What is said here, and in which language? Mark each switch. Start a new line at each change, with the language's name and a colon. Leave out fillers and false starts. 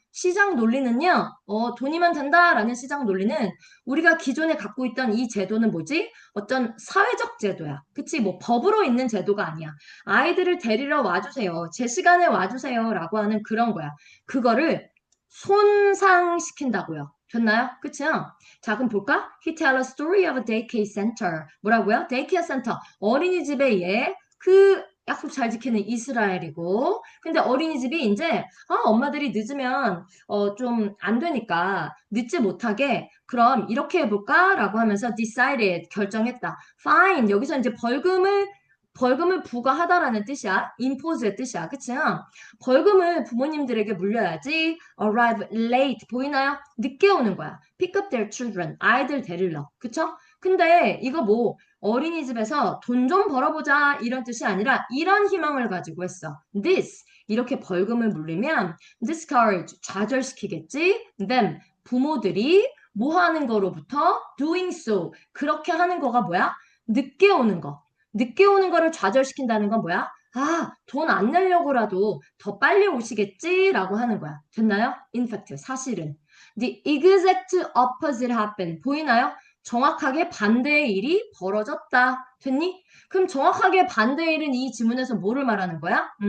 Korean: 시장 논리는요, 돈이면 된다라는 시장 논리는 우리가 기존에 갖고 있던 이 제도는 뭐지? 어떤 사회적 제도야. 그치? 뭐 법으로 있는 제도가 아니야. 아이들을 데리러 와주세요. 제 시간에 와주세요. 라고 하는 그런 거야. 그거를 손상시킨다고요. 됐나요? 그치요? 자, 그럼 볼까?
English: He tell a story of a daycare center.
Korean: 뭐라고요? daycare center. 어린이집에 그 약속 잘 지키는 이스라엘이고. 근데 어린이집이 이제, 엄마들이 늦으면, 좀 안 되니까 늦지 못하게 그럼 이렇게 해볼까? 라고 하면서
English: decided,
Korean: 결정했다.
English: fine.
Korean: 여기서 이제 벌금을 부과하다라는 뜻이야. impose의 뜻이야. 그치요? 벌금을 부모님들에게 물려야지.
English: arrive late.
Korean: 보이나요? 늦게 오는 거야.
English: pick up their children.
Korean: 아이들 데리러. 그쵸? 근데 이거 뭐 어린이집에서 돈 좀 벌어보자 이런 뜻이 아니라 이런 희망을 가지고 했어. this. 이렇게 벌금을 물리면 discourage. 좌절시키겠지. them. 부모들이 뭐 하는 거로부터
English: doing so.
Korean: 그렇게 하는 거가 뭐야? 늦게 오는 거. 늦게 오는 거를 좌절시킨다는 건 뭐야? 돈 안 내려고라도 더 빨리 오시겠지라고 하는 거야. 됐나요?
English: In fact,
Korean: 사실은.
English: The exact opposite happened.
Korean: 보이나요? 정확하게 반대의 일이 벌어졌다. 됐니? 그럼 정확하게 반대의 일은 이 지문에서 뭐를 말하는 거야?